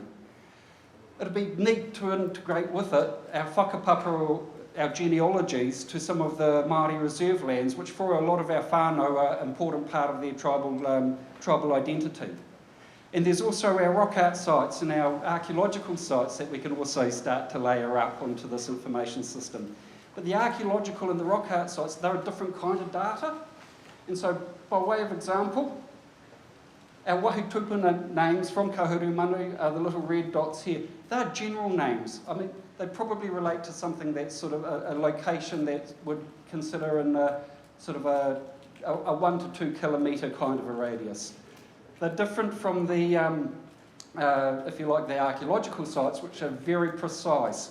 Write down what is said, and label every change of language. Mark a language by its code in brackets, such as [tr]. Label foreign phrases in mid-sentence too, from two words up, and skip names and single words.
[en] It'd be neat to integrate with it our whakapapa, or our genealogies, to some of the Māori reserve lands, which for a lot of our whānau are an important part of their tribal identity. And there's also our rock art sites and our archaeological sites that we can also start to layer up onto this information system. But the archaeological and the rock art sites, they're a different kind of data. And so, by way of example, our [mi] wāhi tupuna [en] names from Ka Huru Manu are the little red dots here. They're general names. I mean, they probably relate to something that's sort of a location that would consider in sort of a 1 to 2 kilometre kind of a radius. They're different from the if you like, the archaeological sites, which are very precise.